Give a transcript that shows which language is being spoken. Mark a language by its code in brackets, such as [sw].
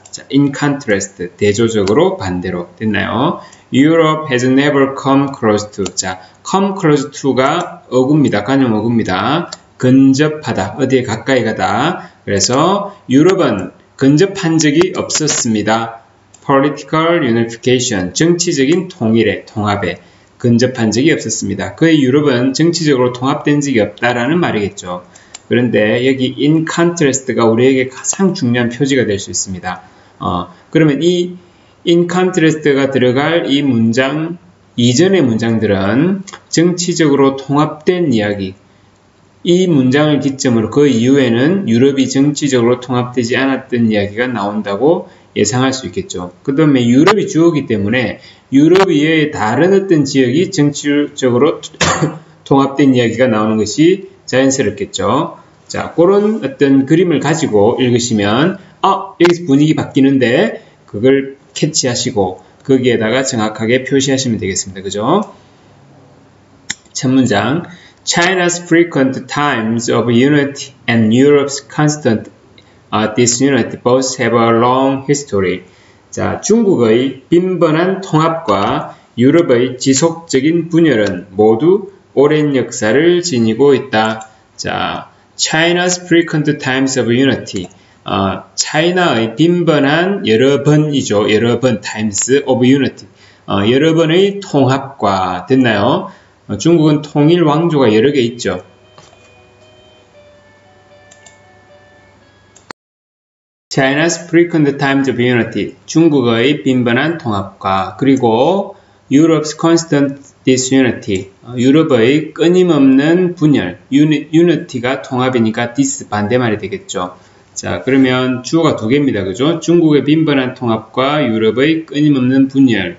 [ko] 자, [en] in contrast, [ko] 대조적으로 반대로 됐나요? [en] Europe has never come close to. [ko] 자, [en] come close to [ko] 가 어구입니다. 관용 어구입니다. 근접하다, 어디에 가까이 가다. 그래서 유럽은 근접한 적이 없었습니다. [en] Political unification, [ko] 정치적인 통일에, 통합에 근접한 적이 없었습니다. 그의 유럽은 정치적으로 통합된 적이 없다라는 말이겠죠. 그런데 여기 in contrast가 우리에게 가장 중요한 표지가 될 수 있습니다. 그러면 이 in contrast가 들어갈 이 문장 이전의 문장들은 정치적으로 통합된 이야기, 이 문장을 기점으로 그 이후에는 유럽이 정치적으로 통합되지 않았던 이야기가 나온다고 예상할 수 있겠죠. 그 다음에 유럽이 주어이기 때문에 유럽 이외의 다른 어떤 지역이 정치적으로 통합된 이야기가 나오는 것이 자연스럽겠죠. 자, 그런 어떤 그림을 가지고 읽으시면 여기서 분위기 바뀌는데 그걸 캐치하시고 거기에다가 정확하게 표시하시면 되겠습니다. 그죠? 첫 문장 [en] China's frequent times of unity and Europe's constant disunity both have a long history. [ko] 자, 중국의 빈번한 통합과 유럽의 지속적인 분열은 모두 오랜 역사를 지니고 있다. [en] 자, China's frequent times of unity. [ko] 차이나의 빈번한 여러 번이죠. 여러 번 [en] times of unity. [ko] 여러 번의 통합과 됐나요? 중국은 통일 왕조가 여러 개 있죠. [en] China's frequent times of unity. [ko] 중국의 빈번한 통합과 그리고 [en] Europe's constant disunity. [ko] 유럽의 끊임없는 분열. unity가 통합이니까 dis 반대말이 되겠죠. 자, 그러면 주어가 두 개입니다. 그죠? 중국의 빈번한 통합과 유럽의 끊임없는 분열.